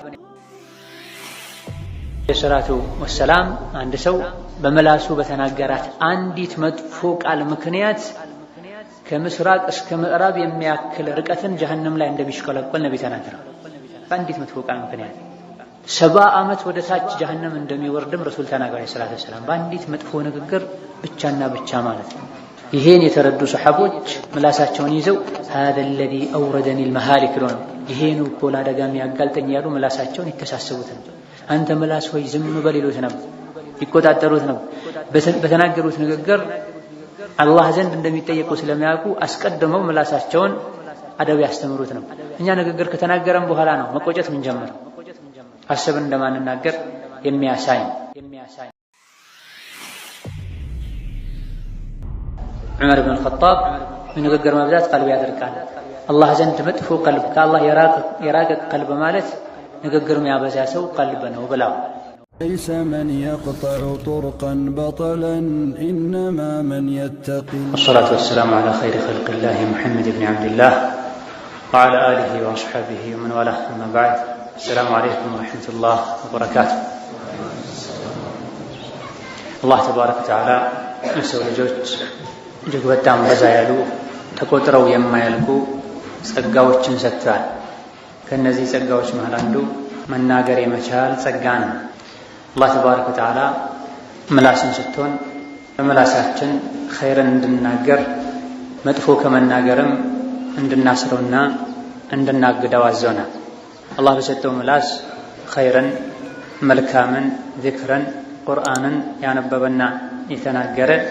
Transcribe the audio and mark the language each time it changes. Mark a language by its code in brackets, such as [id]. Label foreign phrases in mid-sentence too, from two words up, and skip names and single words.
[ar] الصلاة والسلام [am] አንድ ሰው በመላሱ በተናገራት አንዲት መጥፎ ቃል ምክንያት ከምስራቅ እስከ ምዕራብ የሚያክል ርቀትን ጀሀነም ላይ እንደሚሽቀለቀል ነቢ ተናግረዋል። በአንዲት መጥፎ ቃል ምክንያት 70 ዓመት ወደ ታች ጀሀነም እንደሚወርድም ረሱል ተናግረዋል [ar] صلى الله عليه وسلم። [am] በአንዲት መጥፎ ንግግር ብቻና ብቻ ማለት ነው። ይሄን የተረዱ ሰሐቦች ምላሳቸውን ይዘው [ar] هذا الذي أوردني المهالك [am] ነው ይሄን እኮ ለአደጋ የሚያጋልጠኝ ያሉ ምላሳቸውን ይተሳሰቡት ነው። አንተ ምላስ ሆይ ዝም በል ይሉት ነው፣ ይቆጣጠሩት ነው። በተናገሩት ንግግር አላህ ዘንድ እንደሚጠየቁ ስለሚያውቁ አስቀድመው ምላሳቸውን አደብ ያስተምሩት ነው። እኛ ንግግር ከተናገረን በኋላ ነው መቆጨት ምን ጀመረው አስበን እንደማንናገር የሚያሳይ ዑመር ኢብኑ አልኸጣብ ንግግር መብዛት ቀልብ ያደርቃል። አላህ ዘንድ መጥፎ ቀልብ ከአላህ የራቀ ቀልብ ማለት ንግግር የሚያበዛ ሰው ቀልብ ነው ብለው [ar] ليس من يقطع طرقا بطلا إنما من يتقي. والصلاة والسلام على خير خلق الله محمد بن عبد الله وعلى آله وأصحابه ومن والاه أما بعد. السلام عليكم ورحمة الله وبركاته. الله تبارك وتعالى [am] ለሰው ልጆች እጅግ በጣም በዛ ያሉ ተቆጥረው የማያልቁ ጸጋዎችን ሰጥቷል። ከነዚህ ጸጋዎች መሃል አንዱ መናገር የመቻል ጸጋ ነው። አላህ [ar] تبارك وتعالى [am] ምላስን ስትሆን በምላሳችን ኸይርን እንድናገር መጥፎ ከመናገርም እንድናስረውና እንድናግደው አዘውናል። አላህ በሰጠው ምላስ ኸይርን፣ መልካምን፣ ዚክርን፣ ቁርአንን ያነበበና የተናገረ